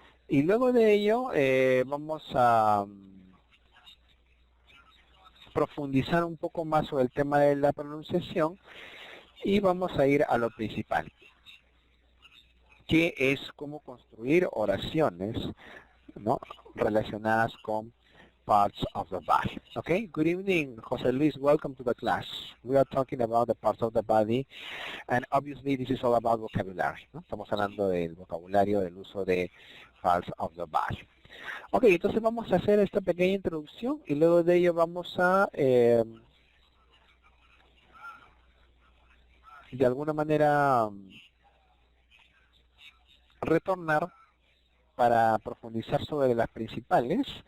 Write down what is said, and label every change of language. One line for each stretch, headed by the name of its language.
Spanish: Y luego de ello vamos a profundizar un poco más sobre el tema de la pronunciación y vamos a ir a lo principal, que es cómo construir oraciones, ¿no?, relacionadas con
English: parts of the body. Okay, good evening, Jose Luis. Welcome to the class. We are talking about the parts of the body, and obviously this is all about vocabulary, ¿no?
Spanish: Estamos hablando del vocabulario, del uso de
English: parts of the body.
Spanish: Ok, entonces vamos a hacer esta pequeña introducción y luego de ello vamos a de alguna manera retornar para profundizar sobre las principales.